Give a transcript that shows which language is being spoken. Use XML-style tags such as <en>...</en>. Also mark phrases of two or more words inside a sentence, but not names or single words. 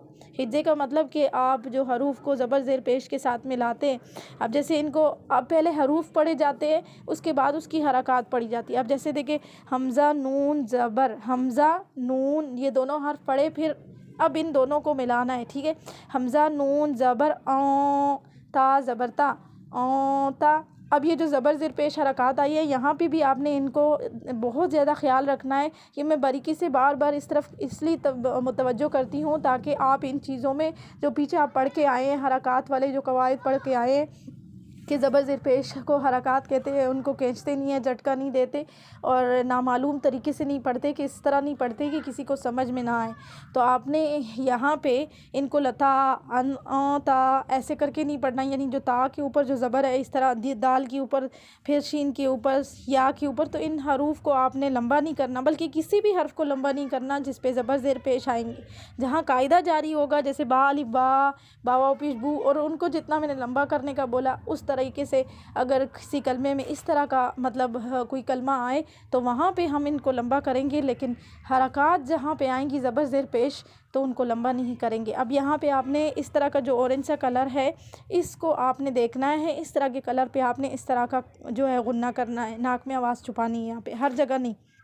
<ur>ہجے کا مطلب کہ آپ جو حروف کو زبر زیر پیش کے ساتھ ملاتے ہیں، اب جیسے ان کو، اب پہلے حروف پڑھے جاتے ہیں، اس کے بعد اس کی حرکات پڑھی جاتی ہے۔ اب جیسے دیکھیں، حمزہ نون زبر، حمزہ نون، یہ دونوں حرف پڑھے، پھر اب ان دونوں کو ملانا ہے، ٹھیک ہے۔ حمزہ نون زبر تا زبر تا، تا، اب یہ جو زبر زیر پیش حرکات آئی ہے، یہاں پہ بھی آپ نے ان کو بہت زیادہ خیال رکھنا ہے۔ یہ میں باریکی سے بار بار اس طرف اس لیے متوجہ کرتی ہوں تاکہ آپ ان چیزوں میں جو پیچھے آپ پڑھ کے آئے ہیں، حرکات والے جو قواعد پڑھ کے آئے ہیں، کہ زبر زیر پیش کو حرکات کہتے ہیں، ان کو کھینچتے نہیں ہیں، جھٹکا نہیں دیتے اور نامعلوم طریقے سے نہیں پڑھتے کہ اس طرح نہیں پڑھتے کہ کسی کو سمجھ میں نہ آئے۔ تو آپ نے یہاں پہ ان کو لتا ان تا ایسے کر کے نہیں پڑھنا، یعنی جو تا کے اوپر جو زبر ہے اس طرح دال کے اوپر، پھر شین کے اوپر، یا کے اوپر، تو ان حروف کو آپ نے لمبا نہیں کرنا، بلکہ کسی بھی حرف کو لمبا نہیں کرنا جس پہ زبر زیر پیش آئیں گے۔ جہاں قاعدہ جاری ہوگا جیسے با الف با، با واو پیش بو، اور ان کو جتنا میں نے لمبا کرنے کا بولا اس طریقے سے اگر کسی کلمے میں اس طرح کا مطلب کوئی کلمہ آئے تو وہاں پہ ہم ان کو لمبا کریں گے، لیکن حرکات جہاں پہ آئیں گی زبر زیر پیش تو ان کو لمبا نہیں کریں گے۔ اب یہاں پہ آپ نے اس طرح کا جو اورنج سا کلر ہے اس کو آپ نے دیکھنا ہے، اس طرح کے کلر پہ آپ نے اس طرح کا جو ہے غنہ کرنا ہے، ناک میں آواز چھپانی ہے، یہاں پہ ہر جگہ نہیں۔</ur>